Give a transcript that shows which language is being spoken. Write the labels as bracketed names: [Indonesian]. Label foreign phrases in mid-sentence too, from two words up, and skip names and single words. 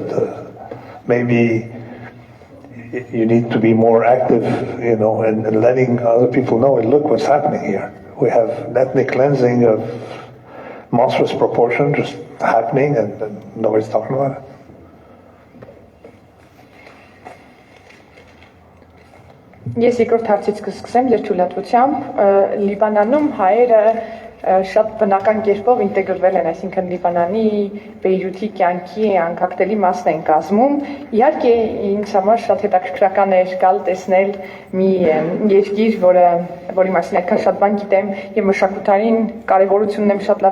[English] Maybe you need to be more active, and letting other people know, look what's happening here. We have ethnic cleansing of monstrous proportion just happening, and nobody's talking about it. [Armenian] Ես երկրորդ հարցից կսկսեմ երթուլատվությամբ Լիբանանում հայերը շատ բնական կերպով ինտեգրվել են, այսինքն Լիբանանի Բեյրութի կյանքի անկախտելի մասն են կազմում։ Իհարկե ինձ համար շատ հետաքրքրական էր գալ տեսնել մի երկիր, որի մասին այդքան շատ բան գիտեմ եւ մշակութային կարեւորությունն եմ շատ